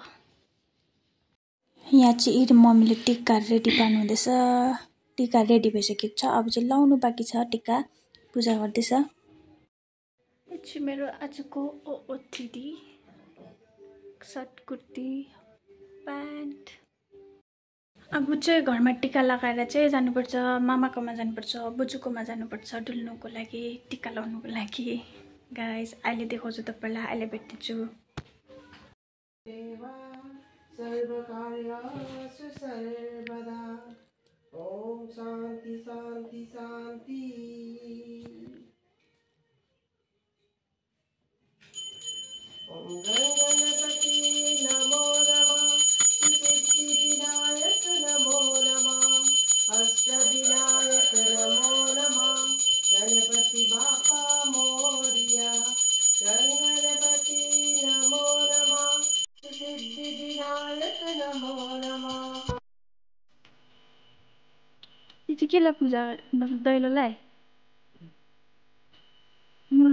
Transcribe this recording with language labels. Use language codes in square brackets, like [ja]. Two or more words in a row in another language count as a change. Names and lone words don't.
[ne] यहाँ चाहिँ मम्मीले टिका रेडी पार्नुहुँदैछ टिका रेडी भइसकेको छ अब चाहिँ लाउनु बाँकी छ टिका पूजा गर्दैछ मेरो आजको ओओटिडी सर्ट कुर्ती प्यान्ट अब चाहिँ घरमा टिका लगाएर चाहिँ जानुपर्छ मामाकोमा जानुपर्छ बोजूकोमा जानुपर्छ डुल्नुको लागि टिका लाउनुको लागि गाइस अहिले देखाउँछु तपाईलाई अहिले भेट्छु [sa] सर्वकार्येषु सर्वदा ओम शान्ति शान्ति शान्ति ओम गणपति नमो नमः सिद्धिविनायक नमो नमः अष्टविनायक नमो नमः [mr] गणपति बापा मोरिया [sa] गणपति नमो नमः सिद्धिविनायक नमो नमः [ne] केलाई पूजा दैलोलाई मूल